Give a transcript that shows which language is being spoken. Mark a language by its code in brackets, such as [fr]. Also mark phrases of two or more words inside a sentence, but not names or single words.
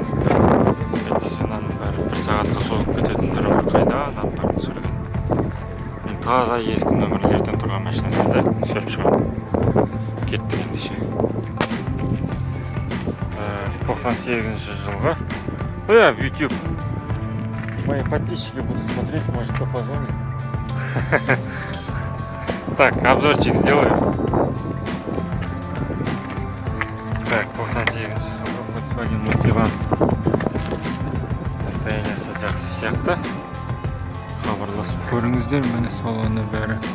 [kk] Әйтпесе мынаның бәрі бір сағатқа созылып кететіндері бар, қайда адамдардың түсірген. Мен таза ескі нөмірлерден тұрған машиналарды түсіріп шығамын. Кеттік ендеше. 98 жылғы. [ru] В YouTube. Мои подписчики будут смотреть, может кто позвонит. Так, обзорчик сделаю. [kk] Так, 98 жылғы Volkswagen Multivan. Состояниесі жақсы сияқты. Хабарласып көріңіздер, міне салоны бәрі.